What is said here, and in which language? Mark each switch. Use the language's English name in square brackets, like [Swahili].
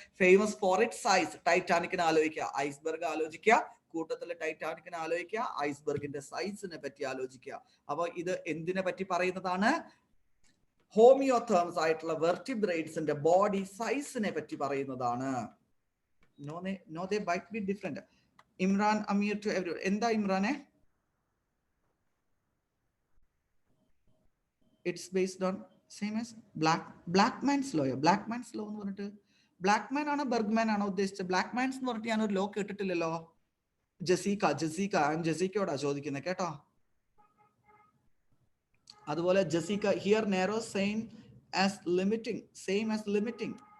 [English] Famous for it size. [Malayalam] ടൈറ്റാനിക്കിനെ ആലോചിക്കുക, iceberg ആലോചിക്കുക, കൂട്ടത്തിൽ ടൈറ്റാനിക്കിനെ ആലോചിക്കുക, ഐസ്ബെർഗിന്റെ സൈസിനെ പറ്റി ആലോചിക്കുക. അപ്പൊ ഇത് എന്തിനെ പറ്റി പറയുന്നതാണ്? ഹോമിയോതേർംസ് ആയിട്ടുള്ള വെർട്ടിബ്രേറ്റ്സിന്റെ ബോഡി സൈസിനെ പറ്റി പറയുന്നതാണ്. [English] No, they might be different. Imran, Amir to everyone. [Malayalam] എന്താ ഇമ്രാനെ? [English] It's based on same as Blackman's law. [Malayalam] Blackman's law എന്ന് പറഞ്ഞിട്ട് ബ്ലാക്ക്മാൻ ആണോ ബെർഗ്മാൻ ആണോ ഉദ്ദേശിച്ചത്? ബ്ലാക്ക്മാൻസ് എന്ന് പറഞ്ഞിട്ട് ഞാനൊരു ലോ കേട്ടിട്ടില്ലല്ലോ. ജസീക്കയോടാ ചോദിക്കുന്നത് കേട്ടോ. അതുപോലെ [English] Jessica here narrow same as limiting, same as limiting.